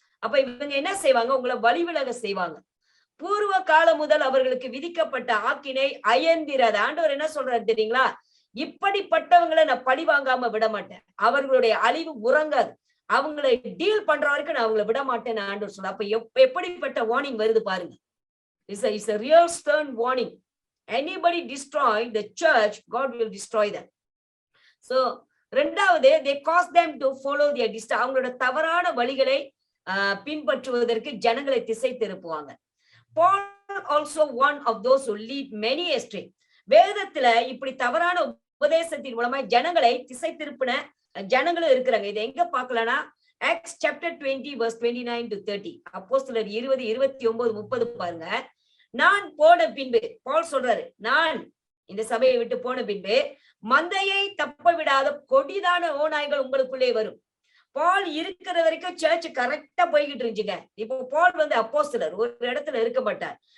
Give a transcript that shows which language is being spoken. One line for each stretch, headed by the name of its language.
Tamil: அப்ப இவங்க என்ன செய்வாங்க, உங்களை வழி விலக செய்வாங்க. பூர்வ காலம் முதல் அவர்களுக்கு விதிக்கப்பட்ட ஆக்கினை அயந்திராது. ஆண்டவர் என்ன சொல்றாரு தெரியுங்களா, இப்படிப்பட்டவங்களை நான் பழி வாங்காம விட மாட்டேன், அவர்களுடைய அழிவு உறங்காது, அவங்களை டீல் பண்ற வரைக்கும் நான் அவங்களை விட மாட்டேன்னு ஆண்டவர் சொல்ற. அப்ப எப்படிப்பட்ட வார்னிங் வருது பாருங்க.
English: It's a real stern warning. Anybody destroy the church, God will destroy them.
Tamil: So ரெண்டாவது,
English: they cause them to follow their
Tamil: அவங்களோட தவறான வழிகளை பின்பற்றுவதற்கு ஜனங்களை திசை திருப்புவாங்க.
English: Paul also one of those who lead many astray.
Tamil: வேதத்துல இப்படி தவறான உபதேசத்தின் மூலமா ஜனங்களை திசை திருப்பின ஜனங்களும் இருக்கிறாங்க. இதை எங்க பார்க்கலன்னா
English: Acts chapter 20 verse 29 to 30.
Tamil: அப்போஸ்தலர் 20, 29, 30 பாருங்க. நான் போன பின்பு, பால் சொல்றாரு, நான் இந்த சபையை விட்டு போன பின்பு மந்தையை தப்ப விடாத கொடிதான ஓநாய்கள் உங்களுக்குள்ளே வரும். பால் இருக்கிற வரைக்கும் சர்ச் கரெக்டா போய்கிட்டு இருந்துச்சுங்க. இப்போ பால் அப்போஸ்தலர் ஒரு இடத்துல இருக்க மாட்டார்.